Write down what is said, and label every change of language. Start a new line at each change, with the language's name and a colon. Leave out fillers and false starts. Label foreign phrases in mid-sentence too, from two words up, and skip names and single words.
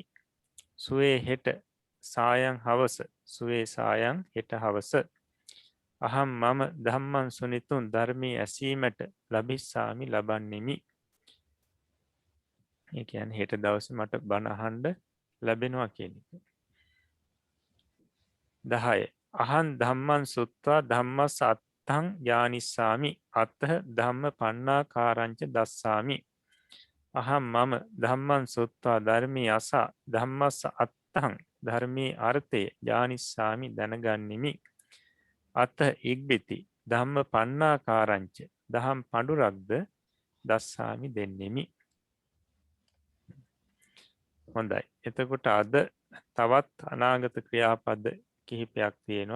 Sinhala: සුවේ හෙට සායන් හවස
Pali: සුවේ සායන්
Sinhala: හෙට හවස. අහම් මම
Pali: ධම්මන් සුනිතුන්
Sinhala: ධර්මී ඇසීමට ලබිස්සාමි ලබන්නෙමි. ඒ කියන්නේ හෙට දවසේ මට බණ අහන්න ලැබෙනවා කියන එක. 10.
Pali: අහං ධම්මං සුත්වා ධම්මස්ස අත්තං යානිස්සාමි අත්තහ ධම්ම පන්නාකාරංච දස්සාමි.
Sinhala: අහම් මම
Pali: ධම්මං සුත්වා
Sinhala: ධර්මී අසා
Pali: ධම්මස්ස අත්තං
Sinhala: ධර්මී අර්ථය යානිස්සාමි දැනගන්නෙමි. අත්ත ඉක්බිති
Pali: ධම්ම පන්නාකාරංච
Sinhala: දහම් පඬුරක්ද දස්සාමි දෙන්නෙමි. හොඳයි. එතකොට අද තවත් අනාගත ක්‍රියාපද කිහිපයක් තියෙනවා.